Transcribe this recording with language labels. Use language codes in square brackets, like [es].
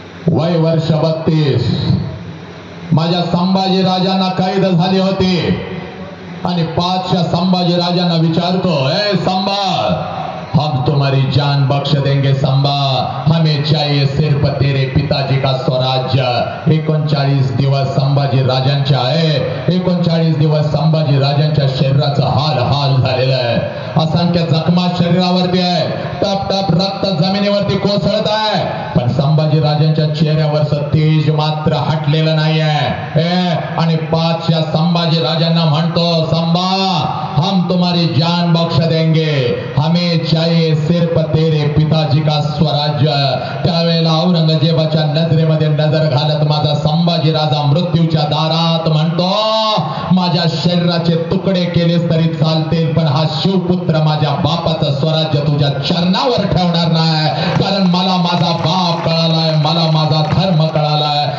[mr] वय वर्ष 32 माझ्या संभाजी राजांना कैद झाली होती. आणि 5 संभाजी राजांना विचारतो, [hi] ए संभा, हम तुम्हारी जान बख्श देंगे संभा. हमें चाहिए सिर्फ तेरे पिताजी का स्वराज्य. [mr] 39 दिवस संभाजी राजांच्या 39 दिवस संभाजी राजांच्या शरीराचा हाल झालेला आहे. असंख्य जखमा शरीरावरती आहे. टप टप रक्त जमिनीवरती कोसळत आहे. पण संभाजी राजांच्या चेहऱ्यावरचं तेज मात्र हटलेलं नाही आहे. आणि 5 संभाजी राजांना म्हणतो, [hi] संभा, हम तुम्हारी जान बख्श देंगे. हमें चाहिए सिर्फ तेरे पिताजी का स्वराज्य. [mr] त्यावेळेला औरंगजेबाच्या नजरेमध्ये नजर घालत माझा संभाजी राजा मृत्यूच्या दारात म्हणतो, माझ्या शरीराचे तुकडे केलेस तरी चालतील, पण हा शिवपुत्र माझ्या बापाचं स्वराज्य तुझ्या चरणावर ठेवणार नाही. कारण मला माझा बाप कळालाय. मला माझा धर्म कळालाय.